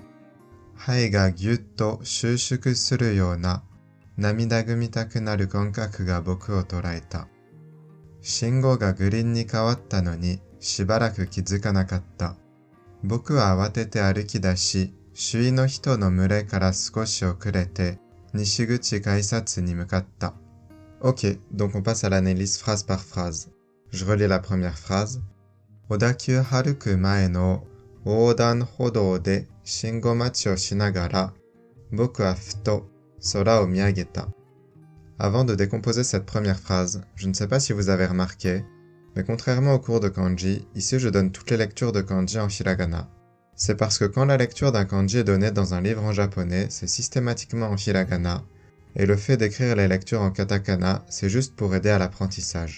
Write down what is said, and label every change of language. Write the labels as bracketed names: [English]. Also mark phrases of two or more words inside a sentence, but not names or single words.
[Japanese] 肺がぎゅっと収縮するような涙ぐみたくなる感覚が僕を捉えた。信号がグリーンに変わったのにしばらく気づかなかった。僕は慌てて歩き出し、周囲の人の群れから少し遅れて西口改札に向かった。 [French] Ok, donc on passe à l'analyse phrase par phrase. Je relis la première phrase. [Japanese] 小田急歩く前の横断歩道で信号待ちをしながら僕はふと空を見上げた. [French] Avant de décomposer cette première phrase, je ne sais pas si vous avez remarqué, mais contrairement au cours de kanji, ici je donne toutes les lectures de kanji en hiragana. C'est parce que quand la lecture d'un kanji est donnée dans un livre en japonais, c'est systématiquement en hiragana, et le fait d'écrire les lectures en katakana, c'est juste pour aider à l'apprentissage.